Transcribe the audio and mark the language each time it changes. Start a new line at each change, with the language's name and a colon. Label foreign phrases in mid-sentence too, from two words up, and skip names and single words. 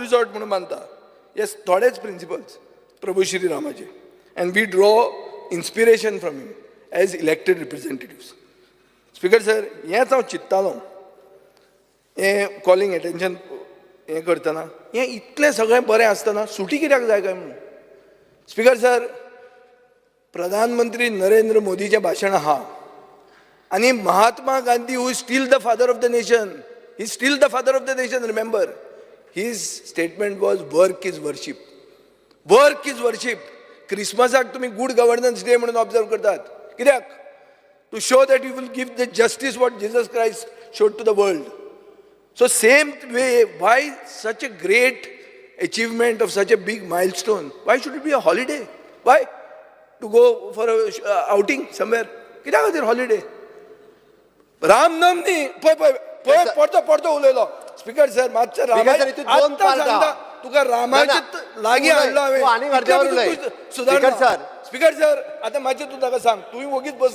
Konkani: रिजॉर्ट म्हणून मानता हे थोडेच प्रिंसिपल्स प्रभू श्री रामाचे
English: and we draw inspiration from him as elected representatives
Konkani: स्पीकर सर हेंच हांव चिंत्तालो हें
English: calling attention
Konkani: हें करतना हें इतलें सगळें बरें आसतना सुटी कित्याक जाय काय म्हणून स्पीकर सर प्रधानमंत्री नरेंद्र मोदीचें भाशण आहा
English: आणि महात्मा गांधी who is still the father of the nation, he still the father of the nation, remember his statement was work is worship. Work is worship.
Konkani: क्रिसमसाक तुम्ही
English: good governance day
Konkani: म्हणून ऑब्झर्व करतात, कित्याक?
English: To show that you will give the justice what Jesus Christ showed to the world. So same way, why such a great achievement of such a big milestone? Why should it be a holiday? Why? To go for a outing somewhere?
Konkani: कित्याक खातीर holiday? रामनाम न्ही, पळय पडतो उलयलो. स्पीकर सर मातशें तुका रामाचे लागीं हाडलो हांवें. सुदारणा. स्पीकर सर आतां मातशें तूं ताका सांग, तुवें वगीच बस.